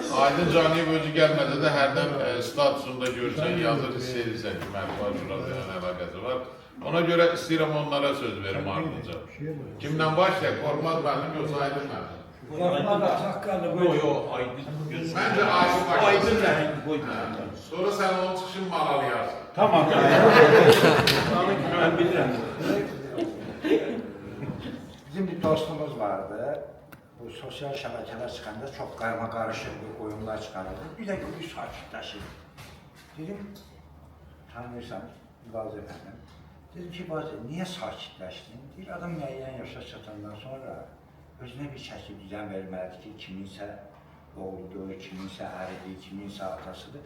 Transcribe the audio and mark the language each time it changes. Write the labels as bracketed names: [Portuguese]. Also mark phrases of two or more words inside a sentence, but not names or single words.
[Azerbaijani] Aydın Caniyev özü gəlmədə də hərdən statusunda görsən, yazır, hiss edirsən ki, mətbuat şurası əlaqəsi var. Ona görə istəyirəm onlara söz verim ardınca. Kimdən başlayaq? Qormaz müəllim yoxsa Aydın müəllim? Məncə Aydın başlayaq. Sonra sən onun çıxışını malalayarsan. [Turkish] Tamam. Ben bilirim. [Azerbaijani] Bizim bir dostumuz vardı. Bu sosyal şəbəkələr çıxanda çox qarma-qarışıq bir oyunlar çıxarırdı. Bir də bir sakitləşir. Dedim, tanıyırsan, İbazi efendim. Dedim ki, İbazi, niyə sakitləşdin? Deyir, adam müəyyən yaşa çatandan sonra özünə bir çəki düzən verməlidir ki, kiminsə oğludur, kiminsə əridir, kiminsə atasıdır.